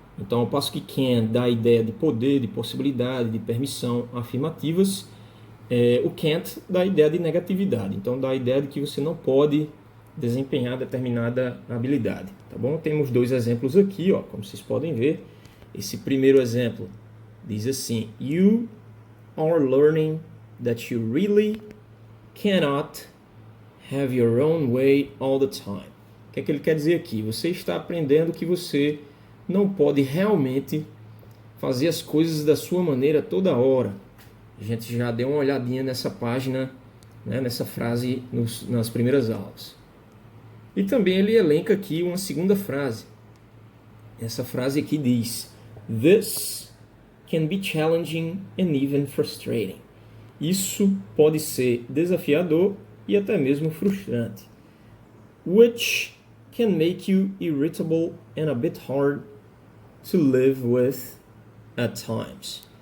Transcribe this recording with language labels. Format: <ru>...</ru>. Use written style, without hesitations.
<pt>Então, ao passo que can dá a ideia de poder, de possibilidade, de permissão afirmativas, o can't dá a ideia de negatividade. Então, dá a ideia de que você não pode desempenhar determinada habilidade, tá bom? Temos dois exemplos aqui, ó, como vocês podem ver. Esse primeiro exemplo diz assim:</pt> <en>You are learning that you really cannot have your own way all the time.</en> <pt>O que é que ele quer dizer aqui? Você está aprendendo que você não pode realmente fazer as coisas da sua maneira toda hora. A gente já deu uma olhadinha nessa página, né, nessa frase nas primeiras aulas. E também ele elenca aqui uma segunda frase. Essa frase aqui diz:</pt> <en>This can be challenging and even frustrating.</en> <pt>Isso pode ser desafiador e até mesmo frustrante.</pt> <en>Which can make you irritable and a bit hard to live with at times.</en>